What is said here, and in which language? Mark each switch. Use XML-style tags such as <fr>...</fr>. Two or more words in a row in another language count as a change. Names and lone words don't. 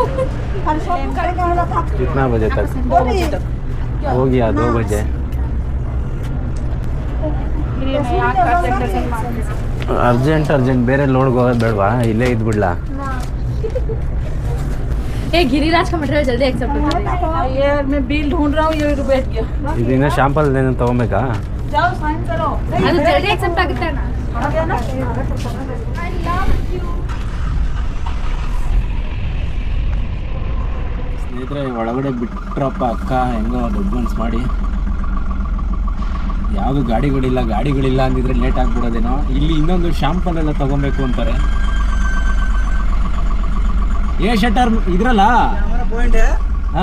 <hi>कितना बजे तक हो गया? 2 बजे.</hi> <kn>ಅರ್ಜೆಂಟ್ ಬೇರೆ ಲೋಡ್ಗೆ ಹೋಗೋದು ಬೇಡವಾ? ಇಲ್ಲೇ ಇದ್ಬಿಡ್ಲಾ?</kn> <hi>ए गिरिराज का मटेरियल जल्दी एक्सेप्ट कर यार, मैं बिल ढूंढ रहा हूँ. ये बैठ गया.</hi> <kn>ಇದನ್ನ ಶಾಂಪಲ್ ಏನು ತಗೋಬೇಕಾ?</kn> <hi>जाओ साइन करो.</hi> <kn>ಅದು ಜಲ್ದಿ एक्सेप्ट ಆಗುತ್ತೆ ಅಣ್ಣ. ಸ್ನೇಹಿತರೆ ಒಳಗಡೆ ಬಿಟ್ರಪ್ಪ ಅಕ್ಕ, ಹೆಂಗೋ ದೊಡ್ಡ ಮನ್ಸು ಮಾಡಿ. ಯಾವುದು ಗಾಡಿಗಳಿಲ್ಲ ಅಂದಿದ್ರೆ ಲೇಟ್ ಆಗ್ಬಿಡೋದೇನೋ. ಇಲ್ಲಿ ಇನ್ನೊಂದು ಶಾಂಪಲ್ ಎಲ್ಲ ತಗೊಬೇಕು ಅಂತಾರೆ.</kn> <hi>ये शटर इधरला हमारा पॉइंट है। हाँ।</hi>